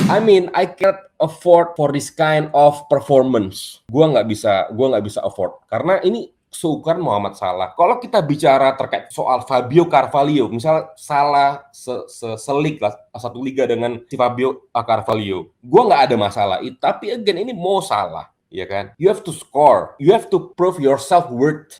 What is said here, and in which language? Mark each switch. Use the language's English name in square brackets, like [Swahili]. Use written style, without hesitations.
[English] I mean, I can't afford for this kind of performance. [Indonesian] Gua nggak bisa afford karena ini seukuran Muhammad Salah. Kalau kita bicara terkait soal Fabio Carvalho, misal Salah selik lah satu liga dengan si Fabio Carvalho, gue nggak ada masalah. Tapi again ini mau Salah, ya kan? [English] You have to score, you have to prove your self worth.